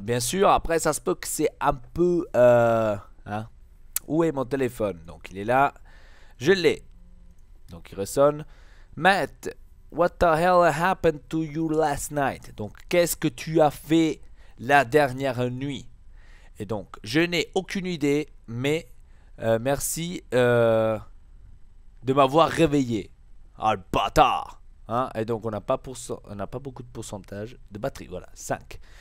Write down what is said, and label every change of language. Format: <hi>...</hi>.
<fr>Bien sûr, après ça se peut que c'est un peu, hein. Où est mon téléphone? Donc il est là, je l'ai, donc il ressonne.</fr> <en>Matt, what the hell happened to you last night?</en> <fr>Donc qu'est-ce que tu as fait la dernière nuit? Et donc je n'ai aucune idée, mais merci de m'avoir réveillé. Ah le bâtard, hein. Et donc on n'a pas beaucoup de pourcentage de batterie. Voilà, 5.</fr>